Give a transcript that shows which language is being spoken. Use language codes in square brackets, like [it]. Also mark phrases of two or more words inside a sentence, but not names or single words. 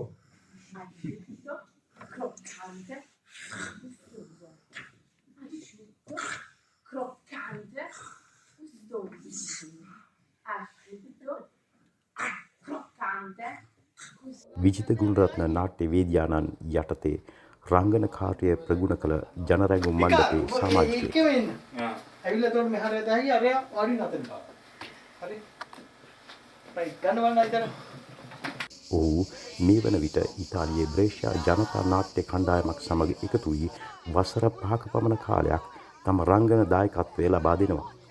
[it] Asciutto, croccante, gustoso. Asciutto, croccante, gustoso. Asciutto, croccante, gustoso. [si] විජිත ගුණරත්න නාට්‍ය වේදියානන් යටතේ රංගන කාර්යය ප්‍රගුණ කළ ජනරැඟුම් මණ්ඩපයේ සමාජිකයෙක්. ඇවිල්ලා තෝරන මෙහාට ඇදහි අරය වඩි නැතන. හරි. රයිට් ගන්නවන්න ඉතින්. ඔහු මේ වන විට ඉතාලියේ බ්‍රේෂා ජනතා නාට්‍ය කණ්ඩායමක් සමග එකතු වී වසර 5ක පමණ කාලයක් තම රංගන දායකත්වය ලබා දෙනවා.